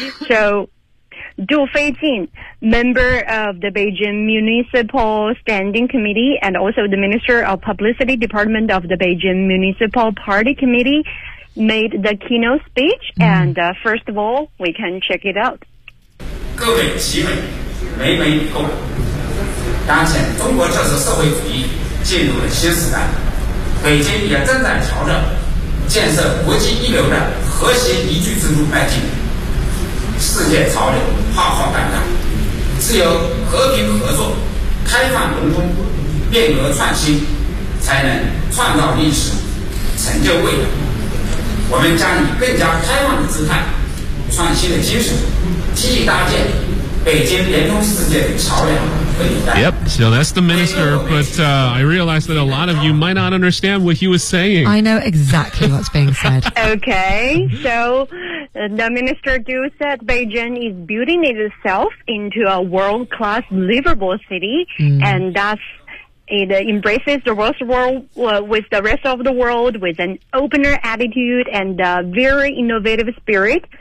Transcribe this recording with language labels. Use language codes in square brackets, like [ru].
[en] So, Du Feijin, member of the Beijing Municipal Standing Committee and also the Minister of Publicity Department of the Beijing Municipal Party Committee, made the keynote speech, and first of all, we can check it out. [zh] 各位集美，美美与共。当前，中国特色社会主义进入了新时代，北京也正在朝着建设国际一流的和谐宜居之路迈进。世界潮流浩浩荡荡，只有和平合作、开放融通、变革创新，才能创造历史、成就未来。我们将以更加开放的姿态、创新的精神，积极搭建 [en] Yep, so that's the minister, but I realized that a lot of you might not understand what he was saying. I know exactly what's being said. Okay, so the minister do said Beijing is building itself into a world-class livable city, and thus it embraces the rest of the world, with the rest of the world with an opener attitude and a very innovative spirit.